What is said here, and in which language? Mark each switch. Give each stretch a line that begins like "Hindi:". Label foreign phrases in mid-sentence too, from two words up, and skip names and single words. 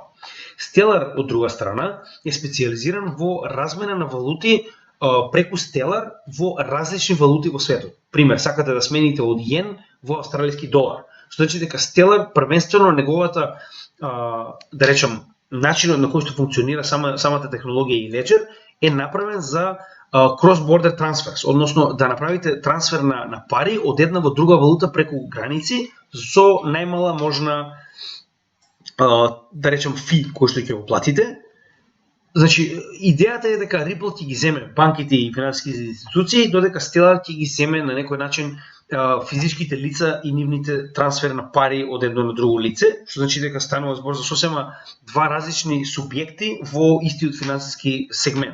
Macedonian: Stellar од друга страна е специализиран во размена на валути преку Stellar во различни валути во светот. Пример, сакате да смените од јен во австралиски долар. Што значи дека Stellar првенствено неговата да речам начинот на кој што функционира самата технологија и леџер е направен за
English: cross-border transfers,
Macedonian: односно да направите трансфер на пари од една во друга валута преку граници со најмала можна да речем фи кој што ќе го платите. Значи идејата е дека Ripple ќе ги земе банките и финансиските институции, додека Stellar ќе ги земе на некој начин физичките лица и нивните трансфер на пари од едно на друго лице, што значи дека станува збор за сосема два различни субјекти во истиот финансиски сегмент.